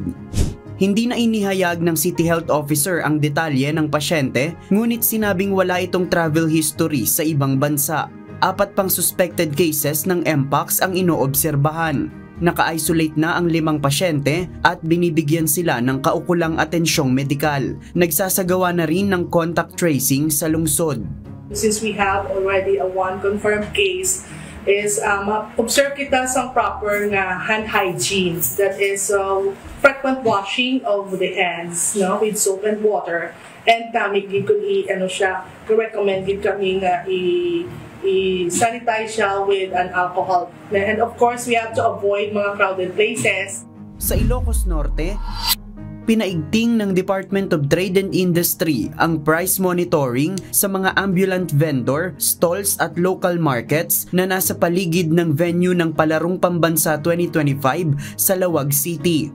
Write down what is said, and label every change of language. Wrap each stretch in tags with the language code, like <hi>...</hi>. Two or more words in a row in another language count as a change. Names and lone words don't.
<tl>Hindi na inihayag ng City Health Officer ang detalye ng pasyente, ngunit sinabing wala itong</tl> <en>travel history</en> <tl>sa ibang bansa. 4 pang suspected cases ng Mpox ang inoobserbahan. Naka-isolate na ang 5 pasyente at binibigyan sila ng kaukulang atensyong medikal. Nagsasagawa na rin ng contact tracing sa lungsod.</tl> <en>Since we have already a 1 confirmed case, is observe</en> <hil>kita sa</hil> <en>proper na hand hygiene, that is frequent washing of the hands, no, with soap and water, and</en> <hil>kami gid kun</hil> <en>recommend</en> <hil>gid kami nga i-sanitize siya</hil> <en>with an alcohol, and of course we have to avoid mga crowded places.</en> <tl>Sa Ilocos Norte, pinaigting ng Department of Trade and Industry ang</tl> <en>price monitoring</en> <tl>sa mga</tl> <en>ambulant vendor,</en> <tl>stalls at</tl> <en>local markets</en> <tl>na nasa paligid ng venue ng Palarong Pambansa 2025 sa Lawag City.</tl>